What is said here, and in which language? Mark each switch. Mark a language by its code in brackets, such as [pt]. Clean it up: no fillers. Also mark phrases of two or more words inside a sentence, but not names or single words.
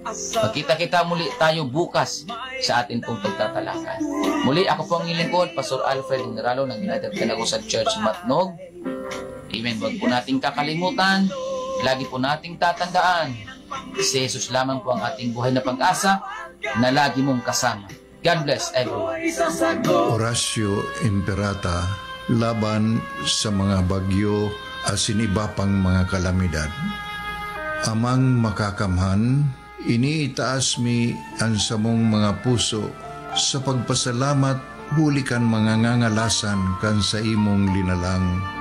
[tl] Magkita-kita muli tayo bukas sa atin pong pagtatalakay. Muli ako po ang ilingkod, Pastor Alfred Generalo ng United Pentecostal Church Matnog. Amen. Huwag po nating kakalimutan, lagi po nating tatandaan, si Jesus lamang po ang ating buhay na pag-asa na lagi mong kasama. [en] God bless everyone. [bik] Horacio Imperata, laban sa mga bagyo asin iba pang mga kalamidad. Amang makakamhan, iniitaas mi ang samong mga puso sa pagpasalamat huli kan mangangangalasan kan sa imong linalang.